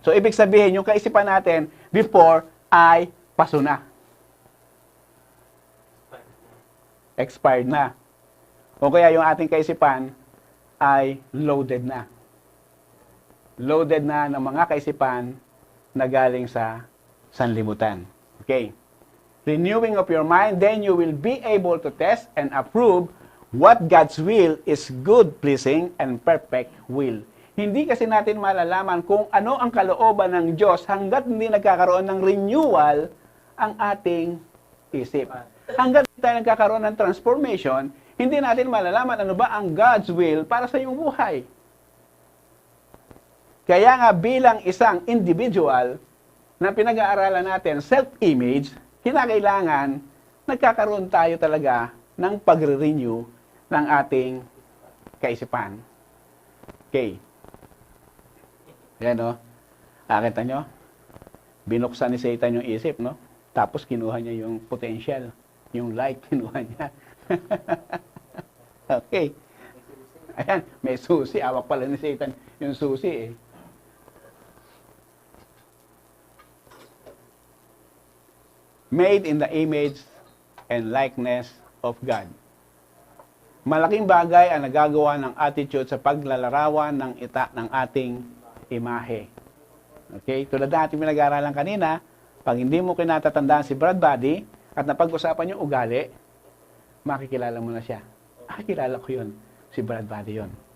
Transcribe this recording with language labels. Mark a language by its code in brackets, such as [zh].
[tl] So ibig sabihin, yung kaisipan natin before ay paso na. Expired na. O kaya yung ating kaisipan ay loaded na. Loaded na ng mga kaisipan na galing sa sanlibutan. Okay. [en] Renewing of your mind, then you will be able to test and approve what God's will is good, pleasing, and perfect will. [tl] Hindi kasi natin malalaman kung ano ang kalooban ng Diyos hanggat hindi nagkakaroon ng renewal ang ating isip. Hanggat hindi tayo nagkakaroon ng transformation, hindi natin malalaman ano ba ang [en] God's will [tl] para sa iyong buhay. Kaya nga bilang isang individual na pinag-aaralan natin self-image, kinakailangan nagkakaroon tayo talaga ng pagre-renew ng ating kaisipan. Okay. Yan o. Nakita nyo? Binuksan ni Satan yung isip, no? Tapos kinuha niya yung potential. Yung light, kinuha niya. Okay. Ayan, may susi. Awak pala ni Satan yung susi eh. [en] Made in the image and likeness of God. [tl] Malaking bagay ang nagagawa ng attitude sa paglalarawan ng ating imahe. Okay? Tulad na ating pinag-aaralan kanina, pag hindi mo kinatatandaan si Brad Buddy at napag-usapan yung ugali, makikilala mo na siya. Kilala ko yun. Si Brad Buddy yun.